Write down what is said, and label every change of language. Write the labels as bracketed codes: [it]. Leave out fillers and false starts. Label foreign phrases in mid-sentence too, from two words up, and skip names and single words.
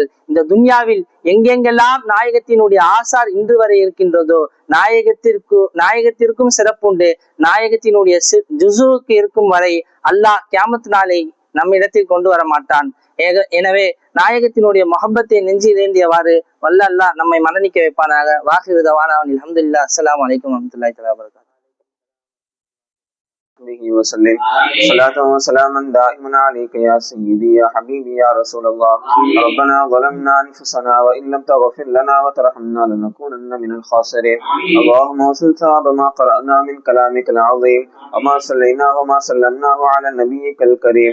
[ta] இந்த துன்யாவில் எங்கெங்கெல்லாம் நாயகத்தினுடைய ஆசார் இன்று வரை இருக்கின்றதோ நாயகத்திற்கும் சிறப்புண்டு. நாயகத்தினுடைய ஜுஸுவுக்கு இருக்கும் வரை அல்லாஹ் கியாமத் நாளை நம்மிடத்தில் கொண்டு வர மாட்டான். எனவே நாயகத்தினுடைய முஹப்பத்தை நெஞ்சில் ஏந்தியவாறு வல்ல அல்லாஹ் நம்மை மரணிக்க வைப்பானாக. [ar] وآخر دعوانا الحمد لله. السلام عليكم ورحمة الله تعالى وبركاته. وسلم صلاة وسلاما دائما عليك يا سيدي يا حبيبي يا رسول الله. ربنا ظلمنا أنفسنا وإن لم تغفر لنا وترحمنا لنكونن من الخاسرين. اللهم وصل ثواب ما قرأنا من كلامك العظيم وما صليناه وما سلمناه على نبيك الكريم.